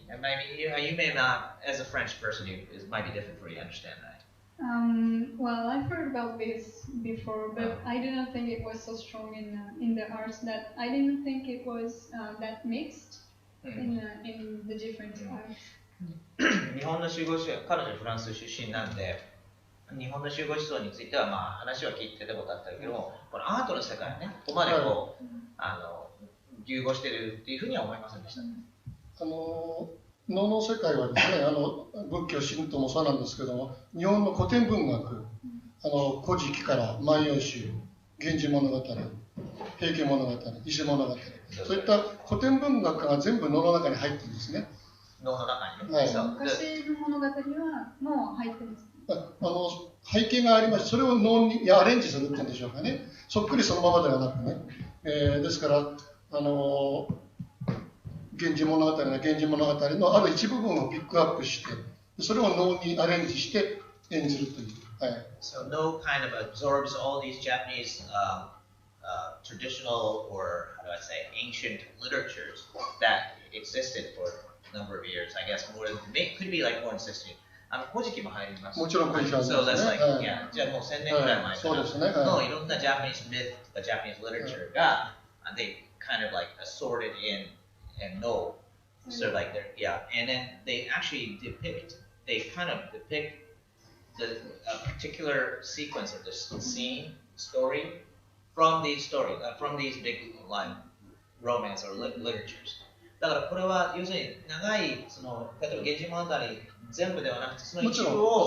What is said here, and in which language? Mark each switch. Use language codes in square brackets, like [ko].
[en] And maybe you may not, as a French person, it might be different for you to understand that. Well, I've heard about this before, but I do not think it was so strong in the arts. That I didn't think it was that mixed in the different arts. [ja] 日本の集合思想、彼女フランス出身なんで、日本の集合思想についてはまあ話は聞いてたことあったけども、このアートの世界ね、ここまでこう、融合しているっていうふうには思いませんでした。能の世界はですね、仏教、神道もそうなんですけども、日本の古典文学、古事記から万葉集、源氏物語、平家物語、伊勢物語、そういった古典文学が全部能の中に入ってるんですね。能の中に、はい、昔の物語はもう入ってます。背景がありまして、それを能にアレンジするっていうんでしょうかね。そっくりそのままではなくね。ですから、源氏物語の源氏物語のある一部分をピックアップして、それを能にアレンジして演じるという。はい。 [en] So Noh kind of absorbs all these Japanese traditional or how do I say ancient literatures that existed for a number of years. I guess more than could be like more than 60. [ja] 古事記も入ります。もちろん古事記は入りますね。 [en] So that's like yeah. [ja] じゃあもう1000年くらい前からのいろんな [en] Japanese myth [ja] とか [en] Japanese literature [ja] が [en] they kind of like assorted in and Noh. So like they're and then they actually depict a particular sequence of this scene story from these big like romance or literatures. [ja] だからこれは要するに長いその例えば源氏物語全部ではなくてその一部を